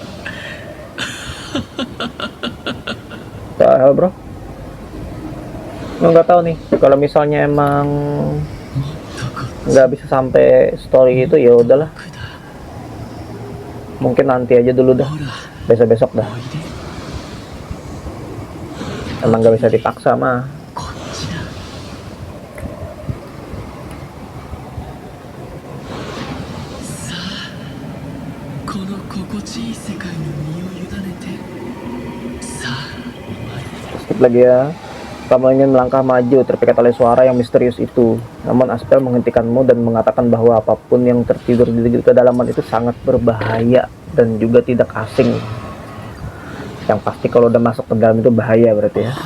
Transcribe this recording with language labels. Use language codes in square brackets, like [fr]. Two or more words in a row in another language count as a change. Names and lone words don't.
[id] Halo bro. nggak tahu nih kalau misalnya emang nggak bisa sampai story itu ya udahlah, mungkin nanti aja dulu dah, besok-besok dah, emang nggak bisa dipaksa mah. [ja] こっちだ。さあ、この心地いい世界に身を委ねて。さあ、お前。 [id] Skip lagi ya. Kamu ingin melangkah maju, terpikat oleh suara yang misterius itu. Namun Aspel menghentikanmu dan mengatakan bahwa apapun yang tertidur di kedalaman itu sangat berbahaya dan juga tidak asing. Yang pasti kalau udah masuk ke dalam itu bahaya berarti ya.